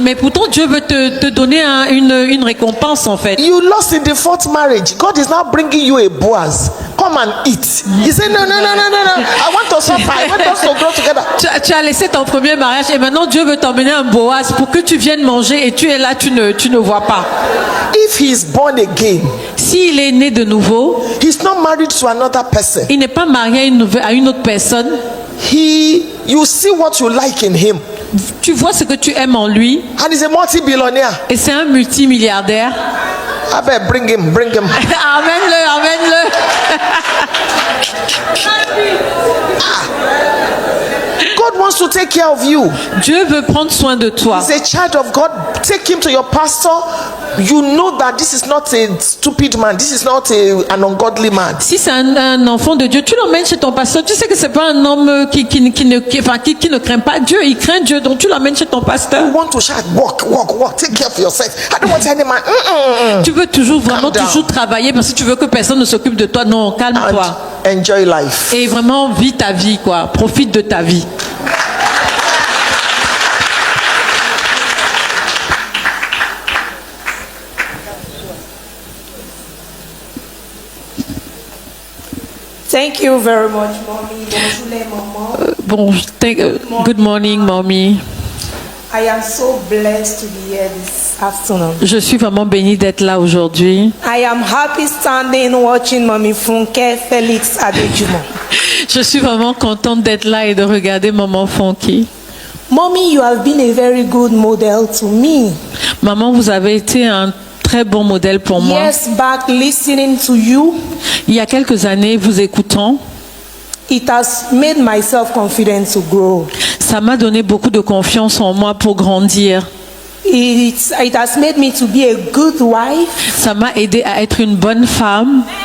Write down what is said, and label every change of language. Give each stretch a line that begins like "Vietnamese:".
French: Mais pourtant, Dieu veut te donner une récompense en fait.
English: You lost in the fourth marriage. God is now bringing you a Boaz. Come and eat. He said, no. I want to suffer. I want us to grow together.
French: Tu as laissé ton premier mariage et maintenant Dieu veut t'emmener un Boaz pour que tu viennes manger et tu es là, tu ne vois pas.
English: If he is born again,
French: S'il est né de nouveau,
English: he's not married to another person.
French: il n'est pas marié à une autre personne.
English: You see what you like in him.
French: Tu vois ce que tu aimes en lui
English: And he's a multi-billionaire.
French: et c'est un multimilliardaire.
English: I bet bring him.
French: Amène-le.
English: God wants to take care of you.
French: Dieu veut prendre soin de toi.
English: He's a child of God. Take him to your pastor. You know that this is not a stupid man. This is not an ungodly man.
French: Si c'est un enfant de Dieu, tu l'emmènes chez ton pasteur. Tu sais que c'est pas un homme qui ne craint pas Dieu. Il craint Dieu, donc tu l'emmènes chez ton pasteur.
English: You want to shout, walk. Take care of yourself. I don't want any man.
French: Tu veux vraiment
English: Calm down.
French: toujours travailler parce que tu veux que personne ne s'occupe de toi. Non, calme-toi.
English: And enjoy life.
French: Et vraiment, vis ta vie, quoi. Profite de ta vie.
English: Thank you very much, mommy.
French: Bonjour, les mamans.
English: Good morning, mommy. I am so blessed to be here this afternoon.
French: Je suis vraiment bénie d'être là aujourd'hui.
English: I am happy standing watching Mommy Funke Felix Adejumo.
French: Je suis vraiment contente d'être là et de regarder Maman Fonky.
English: Mommy, you have been a very good model to me.
French: Maman, vous avez été un très bon modèle pour moi.
English: Years back, listening to you,
French: Il y a quelques années, vous écoutant,
English: it has made my self-confidence to grow.
French: ça m'a donné beaucoup de confiance en moi pour grandir.
English: It has made me to be a good wife.
French: Ça m'a aidé à être une bonne femme.